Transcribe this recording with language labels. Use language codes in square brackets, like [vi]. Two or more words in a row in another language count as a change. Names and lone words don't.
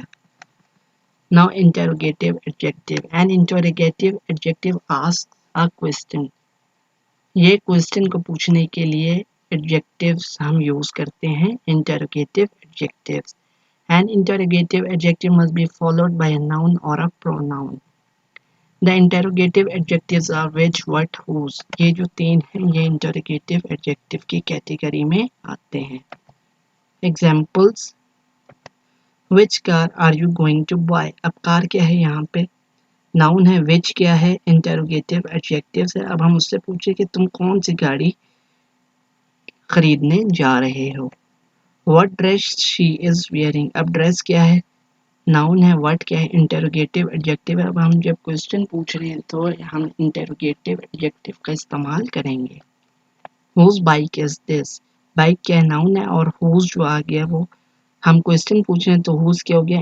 [en] Now interrogative adjective. An interrogative adjective asks a question. [hi] ये क्वेश्चन को पूछने के लिए एडजेक्टिव्स हम यूज करते हैं [en] interrogative adjectives. An interrogative adjective must be followed by a noun or a pronoun. The interrogative adjectives are which, what, whose। [hi] ये जो तीन हैं ये [en] interrogative adjective [hi] की कैटेगरी में आते हैं। [en] Examples, which car are you going to buy। [hi] अब कार क्या है? यहाँ पे नाउन है। which क्या है? [en] interrogative adjective है। [hi] अब हम उससे पूछे कि तुम कौन सी गाड़ी खरीदने जा रहे हो। [en] What dress she is wearing। [hi] अब ड्रेस क्या है? नाउन है। व्हाट क्या है? [en] interrogative adjective [hi] है। अब हम जब क्वेश्चन पूछ रहे हैं तो हम [en] interrogative adjective [hi] का इस्तेमाल करेंगे। [en] Whose bike is this. [hi] बाइक क्या है? नाउन है और हुज जो आ गया वो हम क्वेश्चन पूछ रहे हैं तो हुज क्या हो गया?